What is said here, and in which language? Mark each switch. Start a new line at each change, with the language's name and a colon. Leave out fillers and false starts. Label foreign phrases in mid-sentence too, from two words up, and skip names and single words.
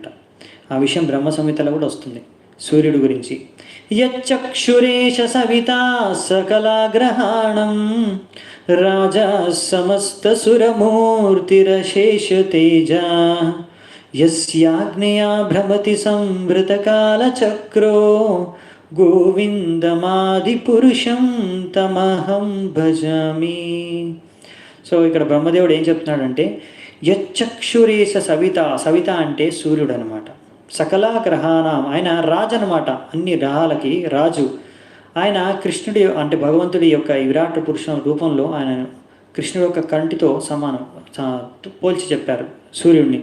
Telugu: ఆ విషయం బ్రహ్మ సంహితలో కూడా వస్తుంది సూర్యుడు గురించి.
Sanskrit: యచ్చక్షురేష సవితా సకలాగ్రహాణం రాజా సమస్త సురమూర్తిరశేష తేజ యస్యాగ్నియా భ్రమతి సంవృతకాలచక్రో గోవిందమాది పురుషం తమహం భజామి.
Telugu: సో ఇక్కడ బ్రహ్మదేవుడు ఏం చెప్తున్నాడంటే,
Sanskrit: యచ్చక్షురేష సవిత,
Telugu: సవిత అంటే సూర్యుడు అనమాట.
Sanskrit: సకల గ్రహాణం,
Telugu: ఆయన రాజు అనమాట, అన్ని గ్రహాలకి రాజు. ఆయన కృష్ణుడి అంటే భగవంతుడి యొక్క విరాట్ పురుష రూపంలో ఆయన కృష్ణుడి యొక్క కంటితో సమానం పోల్చి చెప్పారు సూర్యుడిని.